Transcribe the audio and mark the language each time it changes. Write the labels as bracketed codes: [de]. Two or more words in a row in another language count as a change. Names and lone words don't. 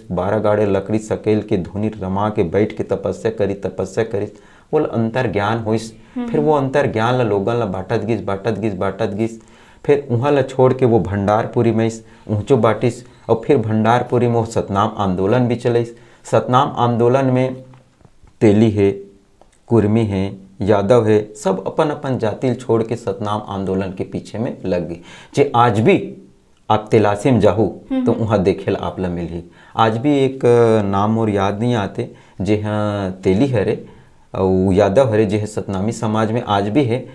[hne] 12 गाड़े लकड़ी सकेल के धुनी रमा के बैठ के तपस्या करिस। वो अंतर ज्ञान होइस। फिर वो अंतर ज्ञान ला लोगन ला बाटत गिस। फिर उहाँ ला छोड़ के वो भंडारपुरी में ऊँचो बाटिस। और फिर भंडारपुरी में वो सतनाम आंदोलन भी चलिस। सतनाम आंदोलन में तेली है, कुर्मी है, यादव है, सब अपन अपन जाति छोड़ के सतनाम आंदोलन के पीछे में लग गई। जे आज भी आप तलाशी में जाहू तो वहाँ देखे ला आप ला मिली। आज भी एक नाम और याद नहीं आते जे हाँ तेली हरे और यादव हरे जे सतनामी समाज में आज भी है।